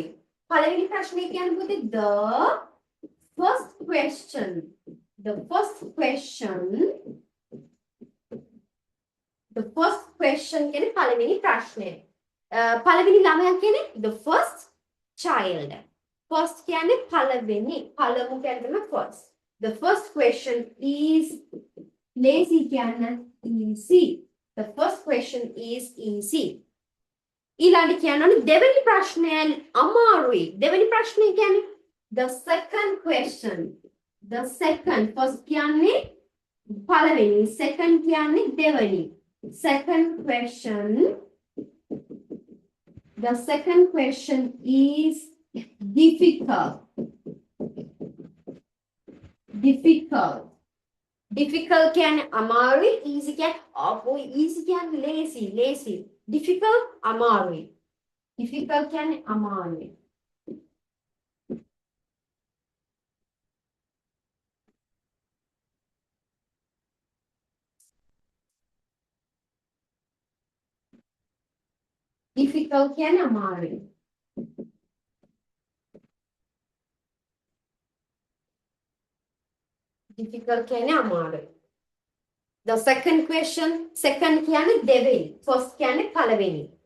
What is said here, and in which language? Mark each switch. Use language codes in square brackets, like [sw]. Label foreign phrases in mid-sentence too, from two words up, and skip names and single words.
[si] පළවෙනි ප්‍රශ්නේ කියන්නේ පුතේ [en] the first question. The first question. The first question [si] කියන්නේ පළවෙනි ප්‍රශ්නය. පළවෙනි ළමයා කියන්නේ [en] the first child. [si] First කියන්නේ පළවෙනි. පළමු කියන්නේ තමයි first. [en] The first question is lazy කියන්නේ easy. The first question is easy. [si] ඊළඟට කියනවනේ දෙවෙනි ප්‍රශ්නය අමාරුයි. දෙවෙනි ප්‍රශ්නේ කියන්නේ [en] the second question. The second first [si] කියන්නේ පළවෙනි, second කියන්නේ දෙවෙනි. [en] Second question. The second question is difficult. Difficult. [si] Difficult කියන්නේ අමාරුයි, easy කියන්නේ easy කියන්නේ lazy. Difficult අමාරුයි. Difficult කියන්නේ අමාරුයි. Difficult කියන්නේ අමාරුයි. Difficult කියන්නේ අමාරුයි. [en] The second question, second [si] කියන්නේ දෙවෙනි. First කියන්නේ පළවෙනි.